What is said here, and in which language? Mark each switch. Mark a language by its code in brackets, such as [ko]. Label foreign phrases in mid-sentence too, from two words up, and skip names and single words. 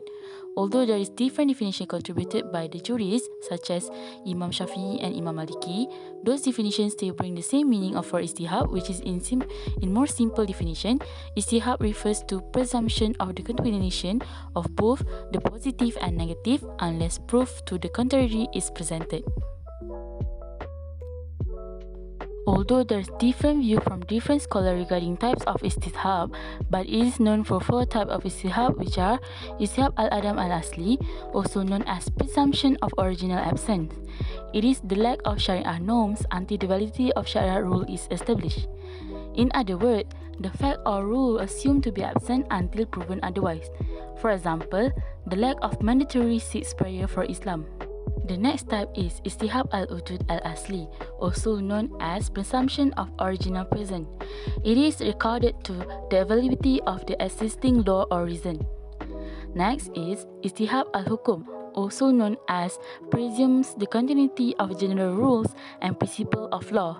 [en] Although there is different definition contributed by the jurists such as Imam Shafi'i and Imam Maliki, those definitions still bring the same meaning of for istishab, which is in more simple definition, istishab refers to presumption of the continuation of both the positive and negative unless proof to the contrary is presented. Although there's different view from different scholars regarding types of istishab, but it is known for 4 types of istishab, which are [ar] استصحاب العدم الأصلي, [en] also known as presumption of original absence. It is the lack of Shariah norms until the validity of Shariah rule is established. In other words, the fact or rule assumed to be absent until proven otherwise. For example, the lack of mandatory 6 prayer for Islam. The next type is [ar] استصحاب الوجود الأصلي, [en] also known as presumption of original presence. It is recorded to the availability of the existing law or reason. Next is [ar] استصحاب الحكم, [en] also known as presumes the continuity of general rules and principle of law.